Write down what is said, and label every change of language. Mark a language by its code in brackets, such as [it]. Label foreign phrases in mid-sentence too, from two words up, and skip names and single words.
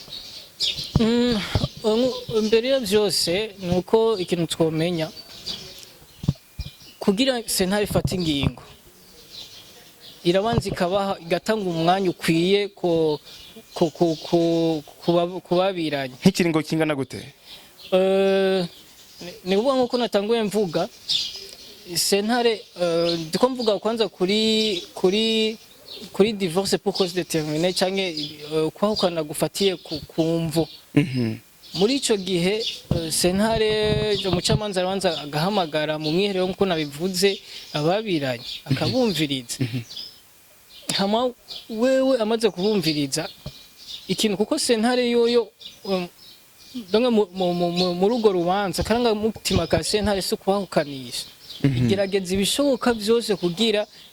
[rn] mbere ya byose nuko ikintu twomenya kugira sentare ifata ingingo irabanza ikabaha igatanga umwanya ukwiye kubabiranye nk'ikiringo kingana gute ni ukuvuga nk'uko natanguye mvuga sentare ndiko mvuga kwanza kuri [fr] divorce pour cause [rn] déterminée canke kwahukana gufatiye ku mvo muri ico gihe sentare umucamanza arabanza agahamagara mu mwiherero nk'uko nabivuze ababiranye akabumviriza hama wewe amaze kubumviriza ikintu kuko sentare yoyo donc mu rugo rubanza karanga mutima ka sentare si kubahukanisha igerageza ibishoboka byose kugira